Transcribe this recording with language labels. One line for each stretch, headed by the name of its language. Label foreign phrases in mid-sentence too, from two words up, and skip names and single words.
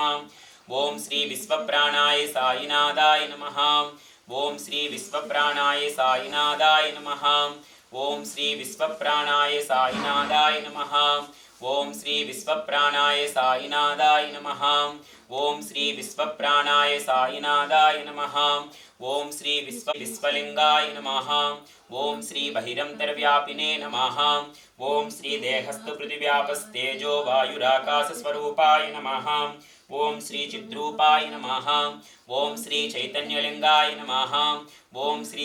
Sanskrit: ओम श्री विश्वप्राणाय साईनाथाय नमः. ओम श्री विश्वप्राणाय साईनाथाय नमः. ओम श्री विश्वप्राणाय साईनाथाय नमः. ओम श्री विश्वप्राणाय साईनाथाय नमः. ఓం శ్రీ విశ్వప్రాణాయ సాయినాథాయ నమః ఓం శ్రీ విశ్వలింగాయ నమః ఓం శ్రీ బహిరంతర్వ్యాపినే నమః ఓం శ్రీ దేహస్థు పృథివ్యాపస్తేజో వాయురాకాశస్వరూపాయ నమః ఓం శ్రీ చిద్రూపాయ నమః ఓం శ్రీ చైతన్యలింగాయ నమః ఓం శ్రీ